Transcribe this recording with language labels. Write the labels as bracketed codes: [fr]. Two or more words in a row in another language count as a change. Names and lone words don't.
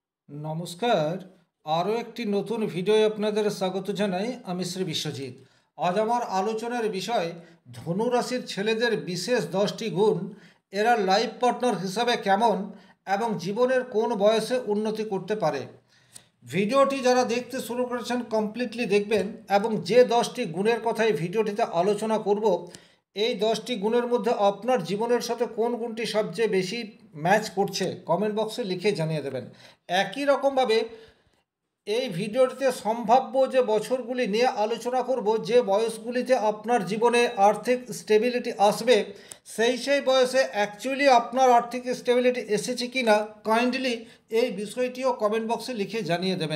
[bn] নমস্কার। আরো একটি নতুন ভিডিও আপনাদের স্বাগত জানাই। আমি শ্রী বিশ্বজিৎ। আজ আমার আলোচনার বিষয় ধনু রাশির ছেলেদের বিশেষ 10টি গুণ, এরা [en] life partner [bn] হিসাবে কেমন এবং জীবনের কোন বয়সে উন্নতি করতে পারে। ভিডিওটি যারা দেখতে শুরু করেছেন কমপ্লিটলি দেখবেন এবং যে 10টি গুণের কথাই ভিডিওটিতে আলোচনা করব এই 10টি গুণের মধ্যে আপনার জীবনের সাথে কোন গুণটি সবচেয়ে বেশি ম্যাচ করছে [en] comment box [bn] লিখে জানিয়ে দেবেন। একই রকমভাবে এই ভিডিওটিতে সম্ভাব্য যে বছরগুলি নিয়ে আলোচনা করব, যে বয়সগুলিতে আপনার জীবনে আর্থিক স্টেবিলিটি আসবে, সেই বয়সে অ্যাকচুয়ালি আপনার আর্থিক স্টেবিলিটি এসেছে কি না কাইন্ডলি এই বিষয়টিও [en] comment box [bn] লিখে জানিয়ে দেবেন।